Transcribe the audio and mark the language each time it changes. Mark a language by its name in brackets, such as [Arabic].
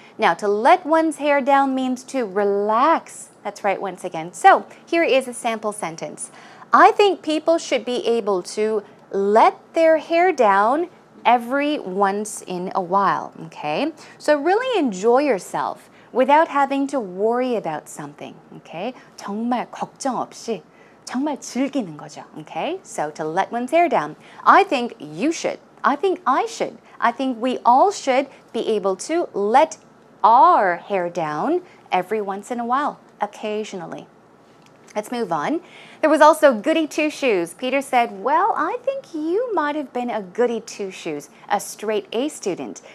[English] Now, to let one's hair down means to relax. That's right, once again. So, here is a sample sentence. I think people should be able to let their hair down every once in a while, okay? So, really enjoy yourself without having to worry about something, okay? [Korean] 정말 걱정 없이 정말 즐기는 거죠, okay? [English] So, to let one's hair down. I think you should. I think I should. I think we all should be able to let our hair down every once in a while, occasionally, Let's move on. There was also goody two-shoes. Peter said, well, I think you might have been a goody two-shoes, a straight A student.